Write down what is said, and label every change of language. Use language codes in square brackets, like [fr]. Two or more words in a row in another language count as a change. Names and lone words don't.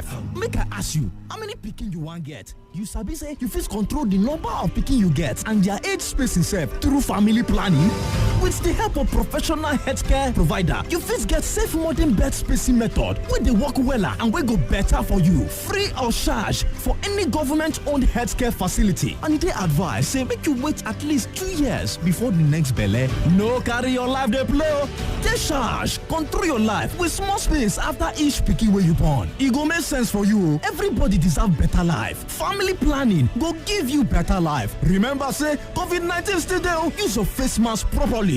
[pcm] Make I ask you, how many pikin you want get? You sabi say you fit control the number of pikin you get and their age spacing self through family planning. With the help of professional healthcare provider, you fit get safe modern bed spacing method where they work weller and wey go better for you, free of charge for any government-owned healthcare facility. And they advise say make you wait at least 2 years before the next belle. No carry your life dey blow. Take charge, control your life with small space after each pikin wey you born. E go make sense for you. Everybody deserve better life. Family planning go give you better life. Remember say COVID-19 still there. Use your face mask properly.